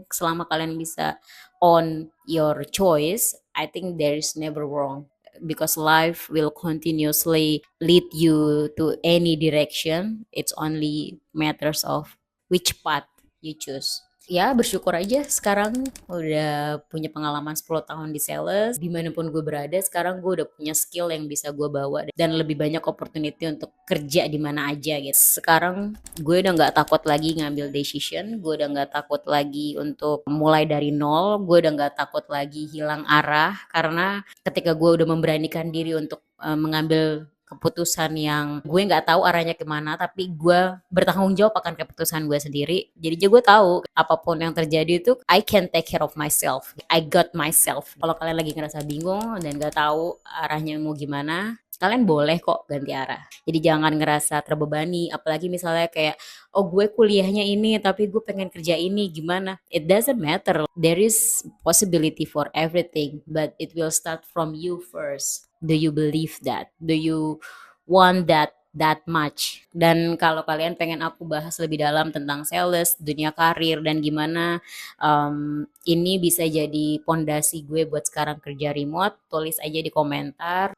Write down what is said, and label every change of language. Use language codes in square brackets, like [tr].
[id] Selama kalian bisa [en] own your choice, I think there is never wrong because life will continuously lead you to any direction. It's only matters of which path you choose. [id] Ya bersyukur aja sekarang udah punya pengalaman 10 tahun di sales. Dimanapun gue berada sekarang gue udah punya skill yang bisa gue bawa dan lebih banyak opportunity untuk kerja di mana aja gitu. Sekarang gue udah nggak takut lagi ngambil decision, gue udah nggak takut lagi untuk mulai dari nol, gue udah nggak takut lagi hilang arah karena ketika gue udah memberanikan diri untuk mengambil keputusan yang gue nggak tahu arahnya kemana tapi gue bertanggung jawab akan keputusan gue sendiri, jadi gue tahu apapun yang terjadi itu [en] I can take care of myself, I got myself. [id] Kalau kalian lagi ngerasa bingung dan nggak tahu arahnya mau gimana, kalian boleh kok ganti arah. Jadi jangan ngerasa terbebani, apalagi misalnya kayak oh gue kuliahnya ini tapi gue pengen kerja ini, gimana? [en] It doesn't matter. There is possibility for everything, but it will start from you first. Do you believe that? Do you want that much? [id] Dan kalau kalian pengen aku bahas lebih dalam tentang sales, dunia karir dan gimana ini bisa jadi pondasi gue buat sekarang kerja remote, tulis aja di komentar.